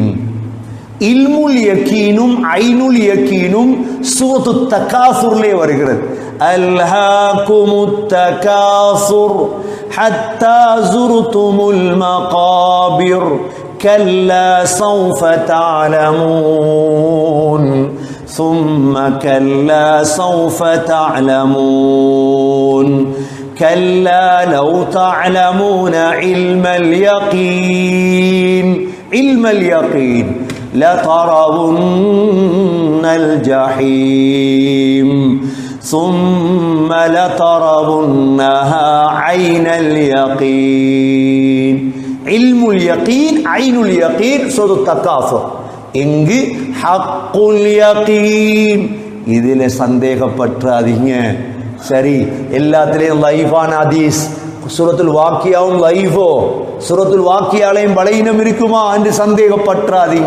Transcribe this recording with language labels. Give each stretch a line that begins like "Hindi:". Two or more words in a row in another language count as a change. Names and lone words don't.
Arabic: علم اليقين وعين اليقين
Tamil: சூரத்து தகாசுர்லே வருகிறது.
Arabic: ألهاكم التكاثر حتى زرتم المقابر كلا سوف தஅலமூன் ثم كلا سوف تعلمون كلا لو تعلمون علم اليقين لترون الجحيم ثم لترونها عين اليقين. علم اليقين، عين اليقين، سورة التكاثر.
Tamil: இங்கு
Arabic: حق اليقين.
Tamil: இதில் சந்தேகப்பற்றாதீங்க. சரி, எல்லாத்திலையும் லைஃபான ஹதீஸ், சூரத்துல் வாக்கியாவும் லைஃபோ, சூரத்துல் வாக்கியாலையும் பலகீனம் இருக்குமா என்று சந்தேகப்பற்றாதீங்க.